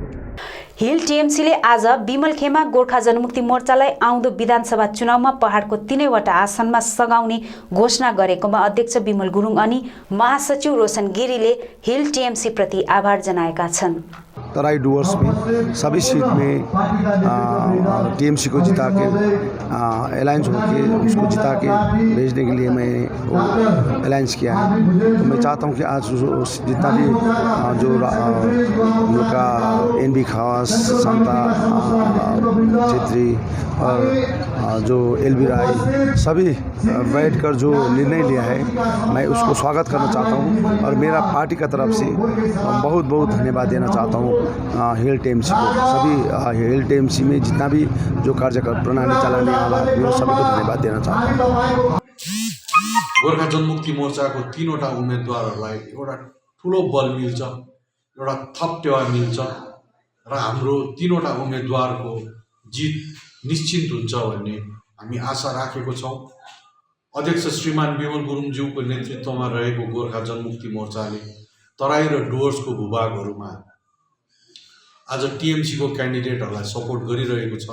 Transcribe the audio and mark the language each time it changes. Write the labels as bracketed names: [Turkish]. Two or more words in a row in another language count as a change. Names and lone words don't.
[Nepali] हिल टिएमसीले आज विमल खेमा गोर्खा जनमुक्ति मोर्चालाई आउँदो विधानसभा चुनावमा पहाडको 3वटा आसनमा सघाउने घोषणा गरेकोमा अध्यक्ष विमल गुरुङ अनि महासचिव रोशन गिरीले हिल टिएमसी प्रति आभार जनाएका छन्। [Hindi] तराई डुवर्स में सभी सीट में टीएमसी को जिता के अलायंस होके उसको जिता के भेजने के लिए मैं अलायंस किया है। तो मैं चाहता हूं कि आज जितना भी जो हम लोग का NB खास, शांता छेत्री और जो LB राय सभी बैठकर जो निर्णय लिया है मैं उसको स्वागत करना चाहता हूं। और मेरा पार्टी का तरफ से बहुत बहुत धन्यवाद देना चाहता हूं हिल टीएमसी को। सभी हिल टीएमसी में जितना भी जो कार्यक्रम प्रणाली चलाने वाला है सभी को धन्यवाद देना चाहता हूँ। [Nepali] गोर्खा जनमुक्ति मोर्चाको 3वटा उम्मेदवारहरूलाई एउटा ठुलो बल मिल्छ, एउटा थप टेवा मिल्छ र हाम्रो 3वटा उम्मेदवारको जित निश्चित हुन्छ भन्ने हामी आशा राखेको छौँ। अध्यक्ष श्रीमान विमल गुरुङज्यूको नेतृत्वमा रहेको गोर्खा जनमुक्ति मोर्चाले तराई र डुवर्सको भूभागहरूमा आज टिएमसीको क्यान्डिडेटहरूलाई सपोर्ट गरिरहेको छ।